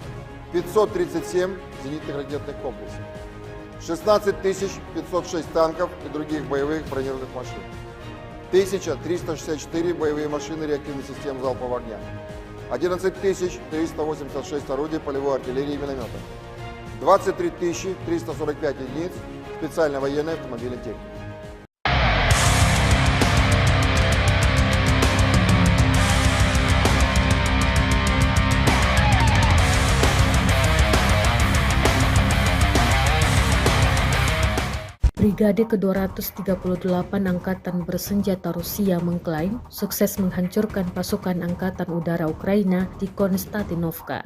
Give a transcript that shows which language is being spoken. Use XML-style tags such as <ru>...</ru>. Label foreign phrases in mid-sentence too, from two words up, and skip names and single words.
<ru>537 зенитных ракетных комплексов, 16 506 танков и других боевых бронированных машин, 1364 боевые машины реактивной системы залпового огня, 11 386 орудий полевой артиллерии и минометов, 23 345 единиц специальной военной автомобильной техники.</ru> <id>Brigade ke-238 Angkatan Bersenjata Rusia mengklaim sukses menghancurkan pasukan Angkatan Udara Ukraina di Konstantinovka.</id>